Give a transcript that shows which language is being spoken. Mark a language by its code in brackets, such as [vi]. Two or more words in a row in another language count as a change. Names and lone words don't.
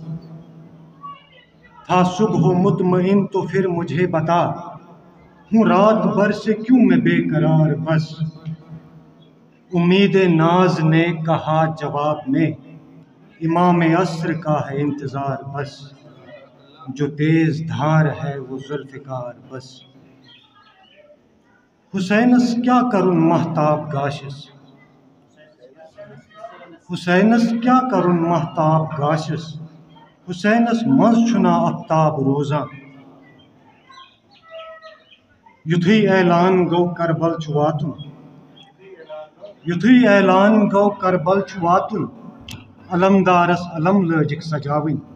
[ur] تھا صبح و مطمئن تو پھر مجھے بتا ہوں رات بھر سے کیوں میں بے قرار بس امید ناز نے کہا جواب میں امام عصر کا ہے انتظار بس جو تیز دھار ہے وہ ذوالفقار بس [ks] حسینس کیا کرن مہتاب گاشس حسینس کیا کرن مہتاب گاشس حسینس مز چھنا افتاب روزاں یتھے اعلان گو کربل چھُ واتُن یتھے اعلان گو کربل چھُ واتُن علمدارس علم لٲجِکھ سجاوٕنۍ